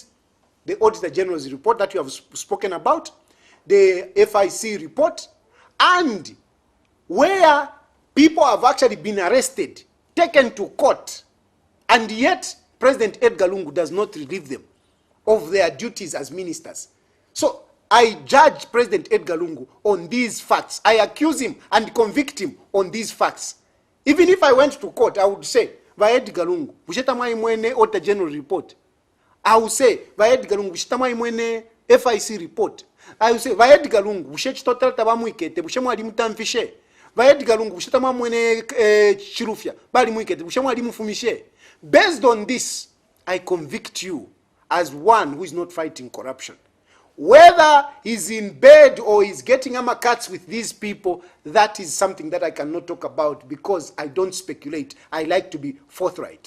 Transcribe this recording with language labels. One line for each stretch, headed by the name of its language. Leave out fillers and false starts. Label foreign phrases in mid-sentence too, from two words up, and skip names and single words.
English: The Auditor General's report that you have spoken about, the FIC report, and where people have actually been arrested, taken to court, and yet President Edgar Lungu does not relieve them of their duties as ministers. So I judge President Edgar Lungu on these facts. I accuse him and convict him on these facts. Even if I went to court, I would say,
Bemba: va Edgar Lungu, bushetamai mwene
English: Auditor General report. I would say,
Bemba: va Edgar Lungu, bushetamai mwene
English: FIC report. I would say,
Bemba: va Edgar Lungu, bushechi total tabamuikete, bushemu ali mutamfishe. Va Edgar Lungu, bushetamai mwene chirufya, bali muikete, bushemu ali mufumishe.
English: Based on this, I convict you as one who is not fighting corruption. Whether he's in bed or he's getting cuts with these people, that is something that I cannot talk about because I don't speculate. I like to be forthright.